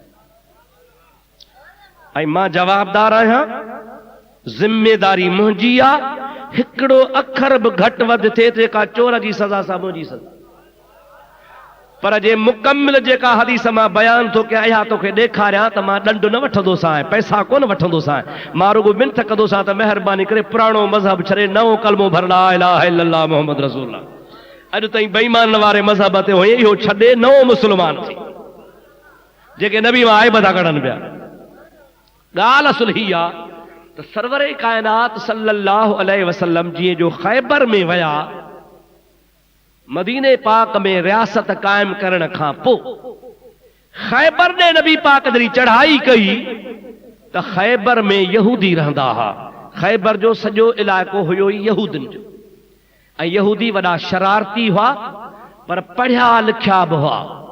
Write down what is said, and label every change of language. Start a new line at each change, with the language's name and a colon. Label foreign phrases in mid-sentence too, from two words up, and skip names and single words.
Sindhi: ऐं मां जवाबदार आहियां ज़िम्मेदारी मुंहिंजी आहे हिकिड़ो अखर बि घटि वधि थिए जेका चोर जी सज़ा सां मुंहिंजी सज़ा पर जे मुकमिल जेका हदीस मां बयान थो कयां इहा तोखे ॾेखारियां त मां ॾंड न वठंदोसां पैसा कोन वठंदोसां मां रुगो मिनत कंदोसां त महिरबानी करे पुराणो मज़हब छॾे नओं कलमो भर
Arabic: لا إله إلا الله محمد رسول الله
Sindhi: अॼु ताईं बेईमान वारे मज़हब ते हुई इहो छॾे नओं मुस्लमान थी जेके नबी मां आइब था कढनि पिया ॻाल्हि असुल ही आहे त सरवर कायनात
Arabic: صلى الله عليه وسلم
Sindhi: जीअं जो ख़ैबर में विया मदीने पाक में रियासत कायम करण खां पोइ ख़ैबर ने नबी पाक जॾहिं चढ़ाई कई त ख़ैबर में यहूदी रहंदा हुआ ख़ैबर जो सॼो इलाइक़ो हुयो यहूदनि जो ऐं यहूदी वॾा शरारती हुआ पर पढ़िया लिखिया बि हुआ